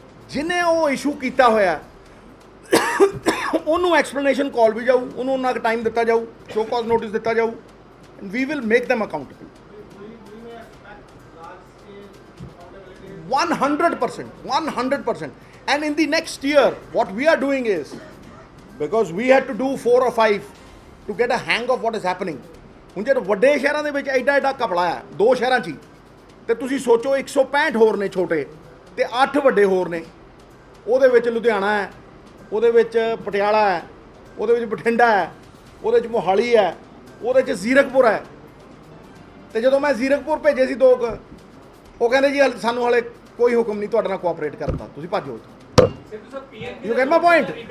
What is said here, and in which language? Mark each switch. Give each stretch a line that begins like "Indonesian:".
Punjabi: ਜਿਹਨੇ ਉਹ ਇਸ਼ੂ ਕੀਤਾ ਹੋਇਆ ਉਹਨੂੰ ਐਕਸਪਲੇਨੇਸ਼ਨ ਕਾਲ ਵੀ ਜਾਊ, ਉਹਨੂੰ ਉਹਨਾਂ ਕੁ ਟਾਈਮ ਦਿੱਤਾ ਜਾਊ, ਸ਼ੋ ਕਾਜ਼ ਨੋਟਿਸ ਦਿੱਤਾ ਜਾਊ,
English: We will make them accountable 100%. And in the next year what we are doing is, because we had to do 4 or 5 to get a hang of what is happening,
Punjabi: ਹੁਣ ਜਿਹੜੇ ਵੱਡੇ ਸ਼ਹਿਰਾਂ ਦੇ ਵਿੱਚ ਐਡਾ ਘਪਲਾ ਹੈ 2 ਸ਼ਹਿਰਾਂ 'ਚ ਹੀ, ਤੇ ਤੁਸੀਂ ਸੋਚੋ 165 ਹੋਰ ਨੇ ਛੋਟੇ ਤੇ 8 ਵੱਡੇ ਹੋਰ ਨੇ। ਉਹਦੇ ਵਿੱਚ ਲੁਧਿਆਣਾ ਹੈ, ਉਹਦੇ ਵਿੱਚ ਪਟਿਆਲਾ ਹੈ, ਉਹਦੇ ਵਿੱਚ ਬਠਿੰਡਾ ਹੈ, ਉਹਦੇ 'ਚ ਮੋਹਾਲੀ ਹੈ, ਉਹਦੇ 'ਚ ਜ਼ੀਰਕਪੁਰ ਹੈ। ਤੇ ਜਦੋਂ ਮੈਂ ਜ਼ੀਰਕਪੁਰ ਭੇਜੇ ਸੀ 2 ਉਹ ਕਹਿੰਦੇ ਜੀ ਸਾਨੂੰ ਹਾਲੇ ਕੋਈ ਹੁਕਮ ਨਹੀਂ ਤੁਹਾਡੇ ਨਾਲ ਕੋਆਪਰੇਟ ਕਰਨ ਦਾ, ਤੁਸੀਂ ਭੱਜੋ।
English: You get my point?